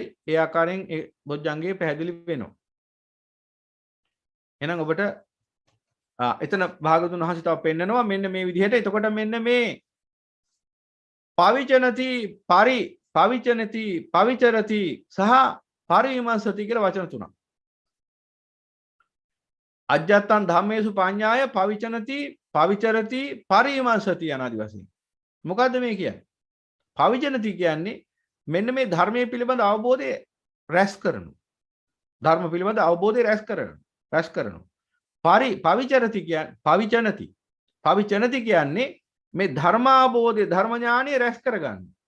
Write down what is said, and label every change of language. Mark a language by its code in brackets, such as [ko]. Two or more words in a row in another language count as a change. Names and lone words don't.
[si] ඒ ආකාරයෙන් ඒ බොජ්ජංගේ පැහැදිලි වෙනවා. එහෙනම් ඔබට එතන භාගතුන් වහන්සේ තව පෙන්නනවා මෙන්න මේ විදිහට. එතකොට මෙන්න මේ [pi] පවිචනති පවිචරති [si] සහ පරිවිමර්ශති කියලා වචන තුනක්. [pi] අජ්ජත්තං ධම්මේසු පඤ්ඤාය පවිචනති පවිචරති පරිවිමර්ශති [si] යනාදි වශයෙන්. මොකද්ද මේ කියන්නේ? පවිචනති කියන්නේ මෙන්න මේ ධර්මයේ පිළිබඳ අවබෝධය රැස් කරනු. ධර්ම පිළිබඳ අවබෝධය රැස් කරනු. පවිචරති කියන්නේ පවිචනති කියන්නේ මේ ධර්මාබෝධය ධර්ම ඥානය රැස් කරගන්න.